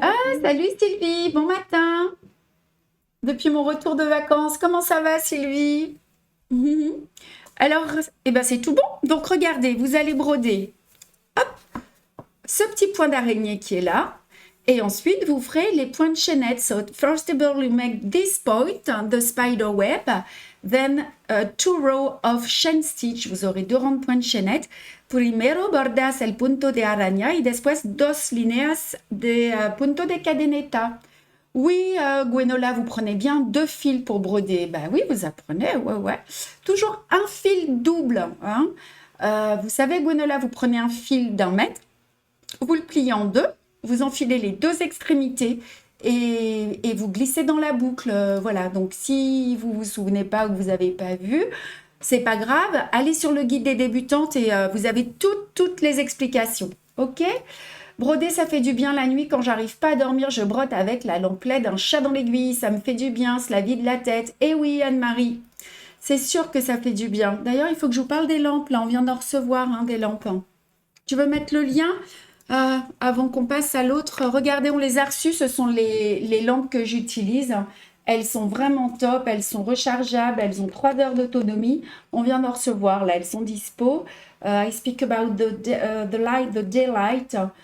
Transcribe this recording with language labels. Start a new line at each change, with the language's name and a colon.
French: Ah, salut Sylvie, bon matin. Depuis mon retour de vacances, comment ça va Sylvie? Alors, c'est tout bon. Donc regardez, vous allez broder. Hop, ce petit point d'araignée qui est là. Et ensuite, vous ferez les points de chaînette.
English: So, first of all, you make this point, the spider web. Then, 2 rows of chain stitch.
French: Vous aurez 2 rangs de points de chaînette.
Spanish: Primero bordas el punto de araña y después 2 líneas de punto de cadeneta.
French: Oui, Gwenola, vous prenez bien 2 fils pour broder. Ben oui, vous apprenez, ouais. Toujours un fil double. Hein. Vous savez, Gwenola, vous prenez un fil d'1 mètre. Vous le pliez en 2. Vous enfilez les 2 extrémités et vous glissez dans la boucle. Voilà, donc si vous ne vous souvenez pas ou vous n'avez pas vu, c'est pas grave. Allez sur le guide des débutantes et vous avez toutes les explications. Ok? Broder, ça fait du bien la nuit. Quand j'arrive pas à dormir, je brotte avec la lampe LED, un chat dans l'aiguille. Ça me fait du bien, cela vide la tête. Eh oui, Anne-Marie, c'est sûr que ça fait du bien. D'ailleurs, il faut que je vous parle des lampes. Là, on vient d'en recevoir des lampes. Tu veux mettre le lien avant qu'on passe à l'autre? Regardez, on les a reçues. Ce sont les lampes que j'utilise. Elles sont vraiment top. Elles sont rechargeables. Elles ont 3 heures d'autonomie. On vient d'en recevoir. Là, elles sont dispo.
English: I speak about the light, the daylight.